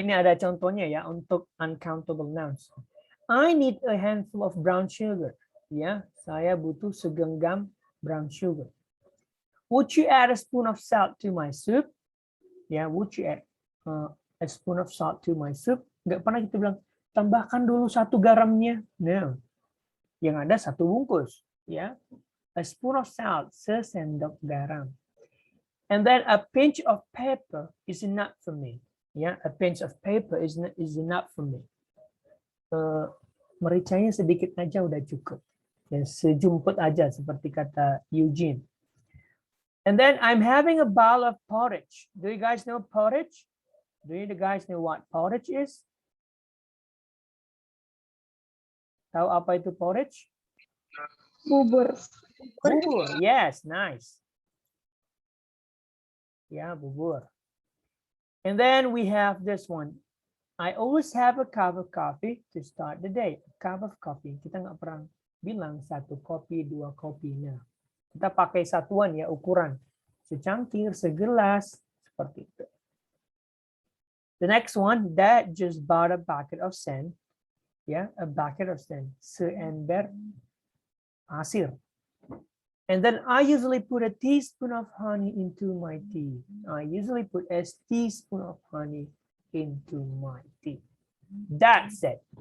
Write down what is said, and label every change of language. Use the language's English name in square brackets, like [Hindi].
[Indonesian] Ini ada contohnya ya untuk uncountable nouns. [English] I need a handful of brown sugar. Ya, [Indonesian] saya butuh segenggam [English] brown sugar. Would you add a spoon of salt to my soup? Ya, would you add a spoon of salt to my soup? [Indonesian] Nggak pernah kita bilang tambahkan dulu 1 garamnya. No. Yang ada 1 bungkus. Ya, [English] a spoon of salt, [Indonesian] sesendok garam. [English] And then a pinch of pepper is enough for me. Ya, a pinch of paper is enough for me. [Indonesian] Mericanya sedikit aja udah cukup. Ya, sejumput aja seperti kata Eugene. [English] And then I'm having a bowl of porridge. Do you guys know porridge? Do you guys know what porridge is? [Indonesian] Tahu apa itu porridge? Bubur. [English] Bubur. Yes, nice. [Indonesian] Ya, bubur. [English] And then we have this one. I always have a cup of coffee to start the day. A cup of coffee. [Indonesian] Kita nggak pernah bilang 1 kopi, 2 kopi. Nah, kita pakai satuan ya, ukuran. Secangkir, segelas, seperti itu. [English] The next one, Dad just bought a bucket of sand. Yeah, a bucket of sand. [Indonesian] Seember pasir. [English] And then I usually put a teaspoon of honey into my tea. I usually put a teaspoon of honey into my tea. That's it.